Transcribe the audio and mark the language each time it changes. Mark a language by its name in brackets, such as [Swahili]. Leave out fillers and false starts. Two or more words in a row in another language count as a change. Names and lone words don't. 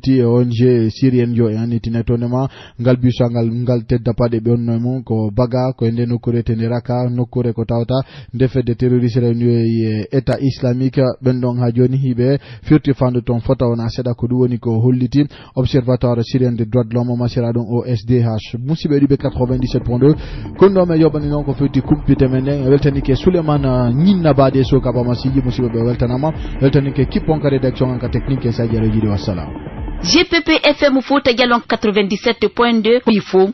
[Fula] e ONG syrien yo e annitine tonema ngal bisual ngal tedda paɗe ɓe onno mum ko baga ko nde nokkure tende raka nokkure ko tawta ndefede terroriste rewni e état islamique ɓen ɗon ha joni hiɓe firti fandu ton fota wona seeɗa ko ɗum woni ko holliti observatoire syrien de droit de l'homme masira ɗum OSDH musidɓe ɗiɓe 97.2 kon ɗo men yoɓani noon ko fewti kumpite men nden weltanike Souleymane ñinna baade so kaba masiji musidɓe ɓe weltanama weltanike kippon ka rédaction en ka technique e sadio jiɗi wassalam GPP FM Fouta Djalon 97.2 Pifo